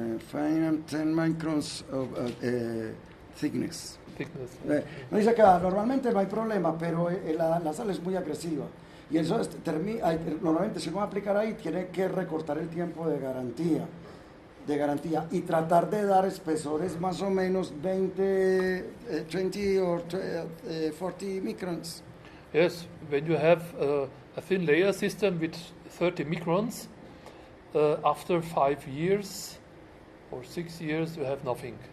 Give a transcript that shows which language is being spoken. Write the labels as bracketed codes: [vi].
[en] 5 and 10 microns of thickness. [es] No dice que normalmente no hay problema, pero la sal es muy agresiva. Y eso normalmente si uno va a aplicar ahí, tiene que recortar el tiempo de garantía y tratar de dar espesores más o menos 20 [en] or 40 microns. Yes, when you have a thin layer system with 30 microns, after 5 years or 6 years you have nothing.